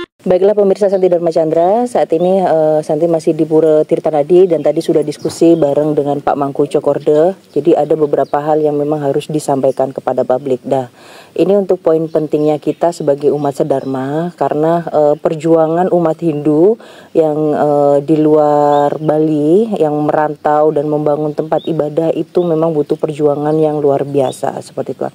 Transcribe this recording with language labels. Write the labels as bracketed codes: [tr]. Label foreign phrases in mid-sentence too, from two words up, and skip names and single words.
[id] Baiklah pemirsa Santi Dharma Chandra, saat ini Santi masih di Pura Tirtanadi dan tadi sudah diskusi bareng dengan Pak Mangku Cokorde. Jadi ada beberapa hal yang memang harus disampaikan kepada publik. Dah, ini untuk poin pentingnya kita sebagai umat sedharma karena perjuangan umat Hindu yang di luar Bali yang merantau dan membangun tempat ibadah itu memang butuh perjuangan yang luar biasa seperti itu.